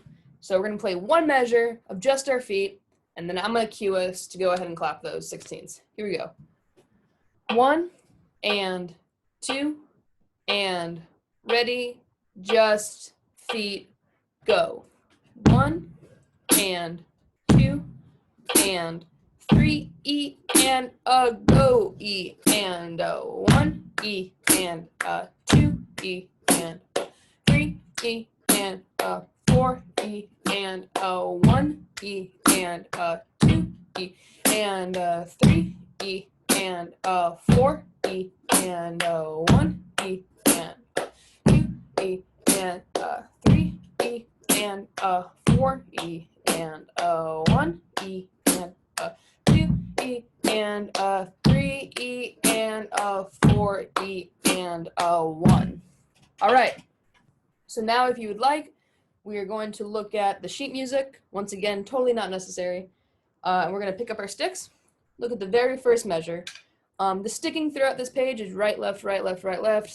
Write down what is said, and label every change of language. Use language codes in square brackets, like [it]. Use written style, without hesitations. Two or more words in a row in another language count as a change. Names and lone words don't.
[en] So we're going to play one measure of just our feet, and then I'm going to cue us to go ahead and clap those 16ths. Here we go. 1 and 2 and ready, just feet, go. 1 and 2 and 3 E and go E and 1 E and 2 E and 3 E and 4 E and 1 E and 2 E and 3 E and 4 E and 1 E and 2 E and 3 E and 4 E and 1 E and 2 E and 3 E and 4 E and 1. All right. So now if you would like, we are going to look at the sheet music. Once again, totally not necessary. And we're going to pick up our sticks. Look at the very first measure. The sticking throughout this page is right, left, right, left, right, left.